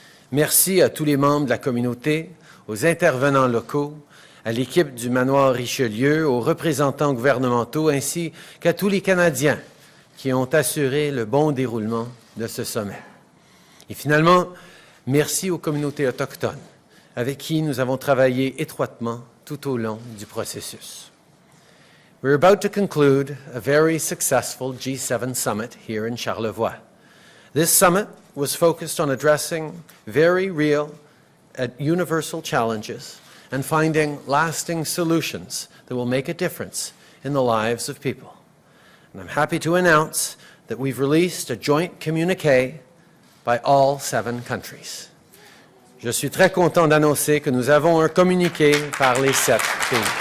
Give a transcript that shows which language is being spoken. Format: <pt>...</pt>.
<fr>Merci à tous les membres de la communauté, aux intervenants locaux, à l'équipe du manoir Richelieu, aux représentants gouvernementaux, ainsi qu'à tous les Canadiens qui ont assuré le bon déroulement de ce sommet. Et finalement, merci aux communautés autochtones, avec qui nous avons travaillé étroitement tout au long du processus.</fr> <en>We're about to conclude a very successful G7 summit here in Charlevoix. This summit was focused on addressing very real and universal challenges and finding lasting solutions that will make a difference in the lives of people. And I'm happy to announce that we've released a joint communiqué by all 7 countries.</en> <fr>Je suis très content d'annoncer que nous avons un communiqué par les 7 pays.</fr>